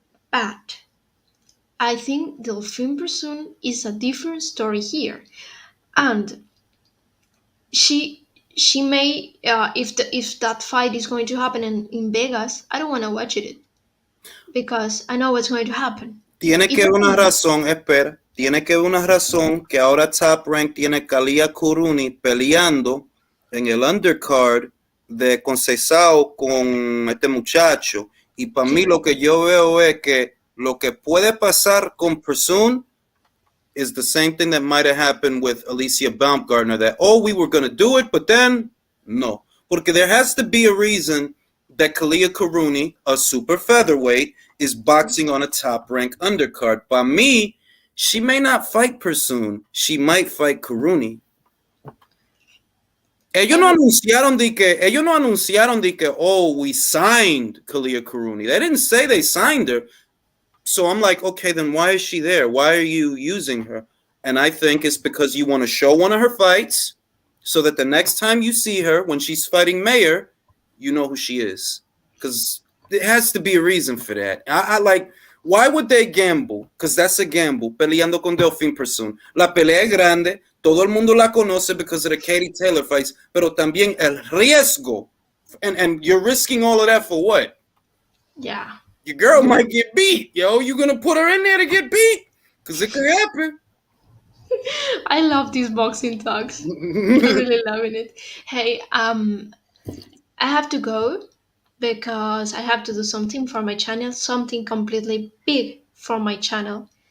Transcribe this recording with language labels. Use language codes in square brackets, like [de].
[en] But I think Delphine Person is a different story here, and she may if that fight is going to happen in Vegas, I don't want to watch it because I know what's going to happen. [es] Tiene [en] It [es] que haber una [en] doesn't. [es] razón, espera. Tiene que haber una razón que ahora Top Rank tiene Kalia Kuruni peleando en el undercard de Conceição con este muchacho. Y para mí [en] Yeah, lo que yo veo es que lo que puede pasar con Persoon is the same thing that might have happened with Alicia Baumgartner, that, oh, we were going to do it, but then, no. Porque there has to be a reason that Kalia Karuni, a super featherweight, is boxing on a top-ranked undercard. By me, she may not fight Persoon. She might fight Karuni. and [es] Ellos no anunciaron de que, oh, we signed Kalia Karuni. [en] They didn't say they signed her. So I'm like, okay, then why is she there? Why are you using her? And I think it's because you want to show one of her fights so that the next time you see her, when she's fighting Mayer, you know who she is. Because there has to be a reason for that. I like, why would they gamble? Because that's a gamble, peleando con Delphine Persoon. [es] La pelea es grande, todo el mundo la conoce because of the Katie Taylor fights, pero también el riesgo. [en] And you're risking all of that for what? yeah. Your girl might get beat, yo. You gonna put her in there to get beat? Because it could happen. I love these boxing talks. I'm really loving it. Hey, I have to go because I have to do something for my channel, something completely big for my channel.